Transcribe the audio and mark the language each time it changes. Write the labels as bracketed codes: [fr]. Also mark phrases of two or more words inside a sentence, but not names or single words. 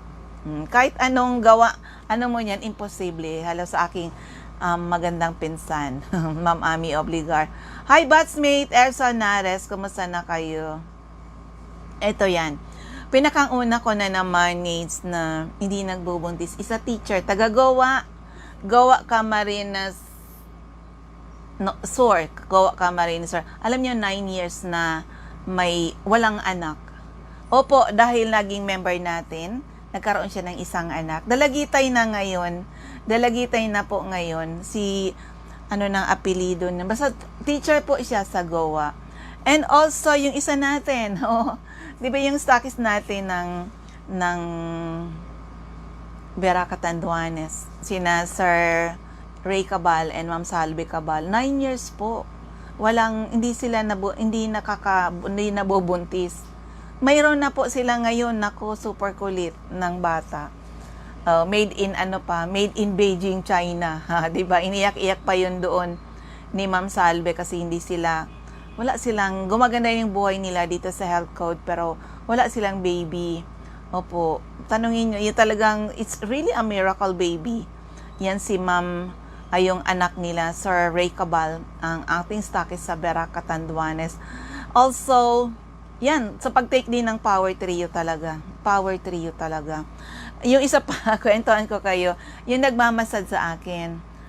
[tl] Kahit anong gawa, mo yan, imposible. Halo sa aking magandang pinsan, Ma'am Ami Obligar. Hi, batchmate, Elsa Nares, kumusta na kayo? Ito yan. Pinakauna ko na naman needs na hindi nagbubuntis. Isa teacher, taga-Goa. Goa Camarines Sur. Goa Camarines Sur. Alam niyo, 9 years na may walang anak. Opo, dahil naging member natin, nagkaroon siya ng isang anak. Dalagitay na ngayon. Dalagitay na po ngayon. Si, ng apelido niya. Basta teacher po siya sa Goa. [en] And also, [tl] yung isa natin, di ba yung stockist natin ng Vera Catanduanes, sina Sir Ray Cabal and Ma'am Salve Cabal, 9 years po. Hindi nabubuntis. Mayroon na po sila ngayon, super kulit ng bata. [en] Made in Beijing, China. [tl] Di ba? Iniyak-iyak pa yun doon ni Ma'am Salve kasi wala silang, gumaganda yung buhay nila dito sa [en] health code, [tl] pero wala silang baby. Opo, tanungin nyo, [en] it's really a miracle baby. [tl] Yan si Ma'am, yung anak nila, Sir Ray Cabal, ang ating stockist sa Vera Catanduanes. Also, yan, sa pag-take din ng Power Trio talaga. Power Trio talaga. Yung isa pa, kwentuhan ko kayo, yung nagmamasad sa akin.